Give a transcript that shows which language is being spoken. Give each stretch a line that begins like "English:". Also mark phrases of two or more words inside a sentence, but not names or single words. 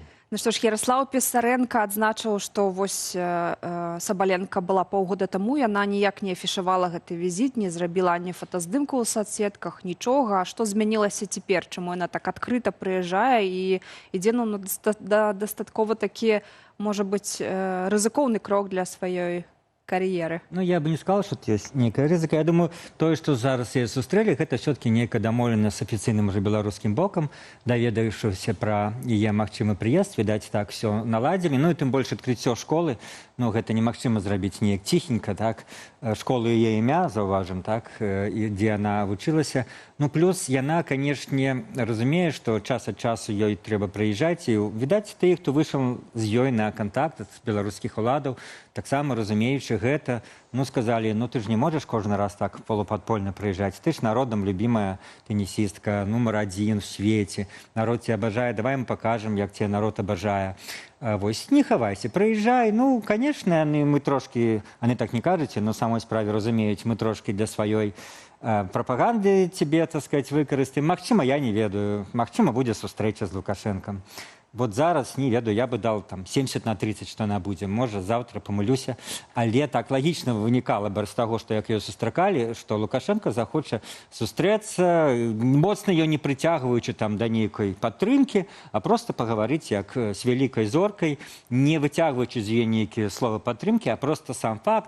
Belarusian: Ну што ж, Ярослав Пісаренка адзначыў, што вось Сабаленка была паўгода таму, яна ніяк не афішавала гэты візіт, не зрабіла ані фотаздымку ў соцсетках, нічога. А што змянілася цяпер? Чаму яна так адкрыта прыязджае і ідзе на дастаткова такі, можа быць, рызыкоўны крок для сваёй кар'еры? Ну,
Russian: я бы не сказал, что это есть некая рызыка.
Belarusian: Я думаю, то, что зараз я сустрэлі, гэта
Russian: все-таки некая
Belarusian: дамоўлена с афіцыйным уже беларускім бокам, даведаючыся про яе магчымы прыезд, відаць, так все наладзілі. Ну і тым больш адкрыццё школы, ну гэта немагчыма зрабіць неяк ціхенька, так, школу яе імя, заўважым, так, і дзе яна вучылася. Ну, плюс яна, канешне, разумее, што час ад часу ёй трэба прыязджаць, і, відаць, тыя, хто выйшаў з ёй на кантакт з беларускіх уладаў, таксама разумеючы гэта, ну, сказалі, ну, ты ж не можаш кожны раз так полупадпольна прыязджаць, ты ж народам любімая тенісістка, нумар 1 в свеце, народ тебя абажае,
Russian: давай мы покажем,
Belarusian: як тебе народ абажае. Вось, не хавайся, прыязджай.
Russian: Ну, конечно,
Belarusian: мы трошки, они так не кажуць, но самой справе разумеюць, мы трошки для сваёй прапаганды тебе,
Russian: так сказать,
Belarusian: выкарыстаем. Магчыма, я не ведаю, магчыма, будзе сустрэча з Лукашэнкам. Вот зараз, не ведаю,
Russian: я бы дал там 70/30, что она будзе.
Belarusian: Можа, завтра памылюся. Але так лагічна вынікала бы з таго, што як ее сустракалі, што Лукашенко захоча сустрэцца, моцна ее не прыцягваючы там да нейкай падтрымкі, а просто пагаварыць як с вялікай зоркай, не выцягваючы з яе нейкія словы падтрымкі, а просто сам факт.